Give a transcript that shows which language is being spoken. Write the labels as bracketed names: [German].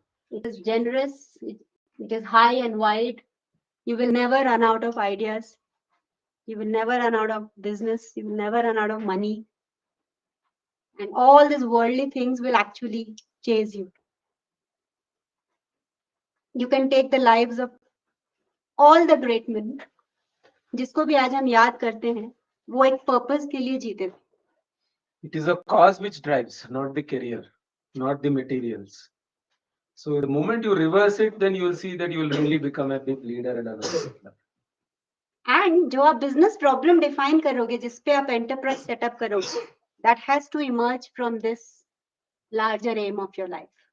[English] It is generous, it is high and wide. You will never run out of ideas. You will never run out of business. You will never run out of money. And all these worldly things will actually chase you. You can take the lives of all the great men. [Hindi] जिसको भी आज हम याद करते हैं, वो एक purpose के लिए जीते थे. [English] It is a cause which drives, not the career, not the materials. So the moment you reverse it, then you will see that you will really become a big leader and another. And [Hindi] जो आप [English] business problem define [Hindi] करोगे, जिस पे आप [English] enterprise setup [Hindi] करोगे, [English] that has to emerge from this larger aim of your life.